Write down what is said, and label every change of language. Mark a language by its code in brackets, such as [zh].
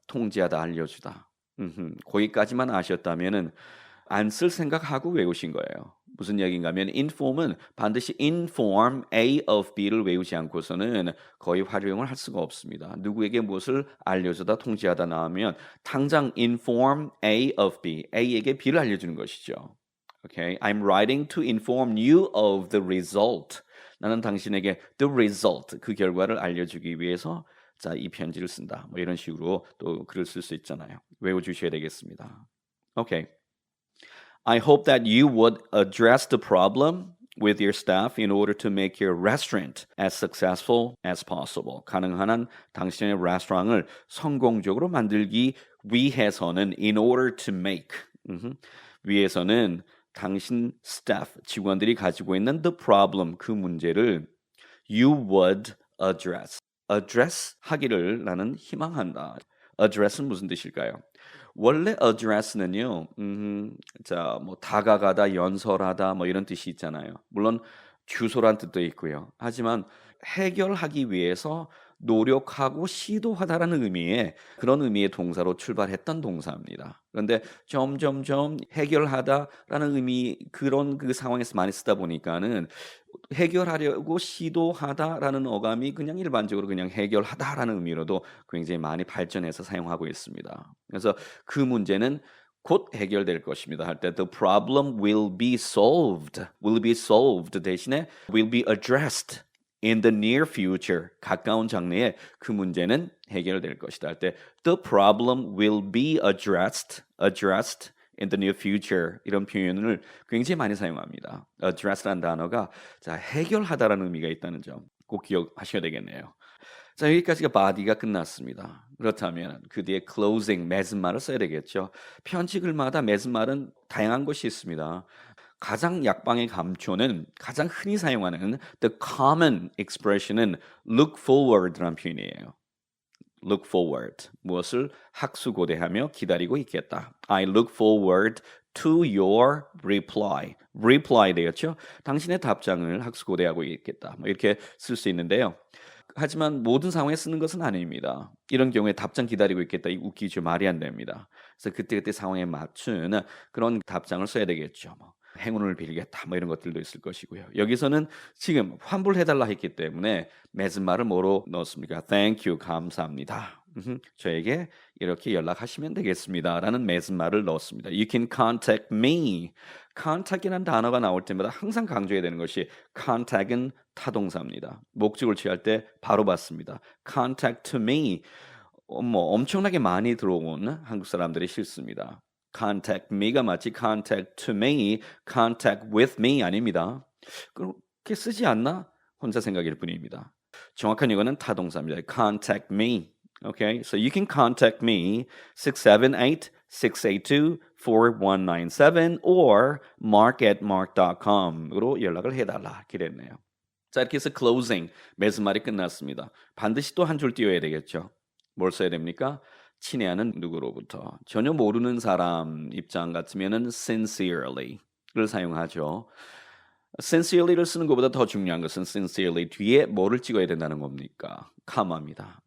[ko] 통지하다, 알려주다. 거기까지만 아셨다면은 안 쓸 생각하고 외우신 거예요. 무슨 얘기인가 하면 inform은 반드시 inform A of B를 외우지 않고서는 거의 활용을 할 수가 없습니다. 누구에게 무엇을 알려주다 통지하다 나오면 당장 inform A of B, A에게 B를 알려주는 것이죠. [en] Okay, I'm writing to inform you of the result. [ko] 나는 당신에게 the result, 그 결과를 알려주기 위해서 자, 이 편지를 쓴다. 뭐 이런 식으로 또 글을 쓸 수 있잖아요. 외워주셔야 되겠습니다. [en] Okay. I hope that you would address the problem with your staff in order to make your restaurant as successful as possible. [ko] 가능한 한 당신의 레스토랑을 성공적으로 만들기 위해서는 in order to make 위해서는 당신 staff, 직원들이 가지고 있는 the problem, 그 문제를 [en] you would address [ko] 하기를 나는 희망한다. address는 무슨 뜻일까요? 원래 address는요, 자, 뭐 다가가다, 연설하다, 뭐 이런 뜻이 있잖아요. 물론 주소란 뜻도 있고요. 하지만 해결하기 위해서 노력하고 시도하다라는 의미의 그런 의미의 동사로 출발했던 동사입니다. 그런데 점점점 해결하다라는 의미 그런 그 상황에서 많이 쓰다 보니까는 해결하려고 시도하다라는 어감이 그냥 일반적으로 그냥 해결하다라는 의미로도 굉장히 많이 발전해서 사용하고 있습니다. 그래서 그 문제는 곧 해결될 것입니다. 할 때 [en] the problem will be solved [ko] 대신에 [en] will be addressed in the near future, [ko] 가까운 장래에 그 문제는 해결될 것이다. 할 때 [en] the problem will be addressed in the near future [ko] 이런 표현을 굉장히 많이 사용합니다. address라는 단어가 자, 해결하다라는 의미가 있다는 점 꼭 기억하셔야 되겠네요. 자, 여기까지가 body가 끝났습니다. 그렇다면 그 뒤에 closing, 맺은말을 써야 되겠죠. 편지 글마다 맺은말은 다양한 것이 있습니다. 가장 약방의 감초는 가장 흔히 사용하는 [en] the common expression [ko] 은 look forward라는 표현이에요. look forward, 무엇을 학수고대하며 기다리고 있겠다. [en] I look forward to your reply. [ko] reply 되었죠? 당신의 답장을 학수고대하고 있겠다. 뭐 이렇게 쓸 수 있는데요. 하지만 모든 상황에 쓰는 것은 아닙니다. 이런 경우에 답장 기다리고 있겠다. 이 웃기죠. 말이 안 됩니다. 그래서 그때그때 상황에 맞춘 그런 답장을 써야 되겠죠. 뭐. 행운을 빌겠다. 뭐 이런 것들도 있을 것이고요. 여기서는 지금 환불해달라 했기 때문에 맺은 말을 뭐로 넣었습니까? [en] Thank you. [ko] 감사합니다. 저에게 이렇게 연락하시면 되겠습니다. 라는 맺은 말을 넣었습니다. [en] You can contact me. [ko] contact이라는 단어가 나올 때마다 항상 강조해야 되는 것이 contact은 타동사입니다. 목적을 취할 때 바로 받습니다. [en] contact to me. [ko] 뭐 엄청나게 많이 들어온 한국 사람들의 실수입니다. contact me가 마치 [en] contact to me, contact with me [ko] 아닙니다. 그렇게 쓰지 않나? 혼자 생각일 뿐입니다. 정확한 이거는 타동사입니다. [en] contact me. Okay, so you can contact me 678-682-4197 or mark@mark.com으로 [ko] 연락을 해달라. 그랬네요. 자, 이렇게 해서 closing, 맺은말이 끝났습니다. 반드시 또 한 줄 띄워야 되겠죠. 뭘 써야 됩니까? 친애하는 누구로부터. 전혀 모르는 사람 입장 같으면은 sincerely를 사용하죠. sincerely를 쓰는 것보다 더 중요한 것은 sincerely 뒤에 뭐를 찍어야 된다는 겁니까? 카마입니다.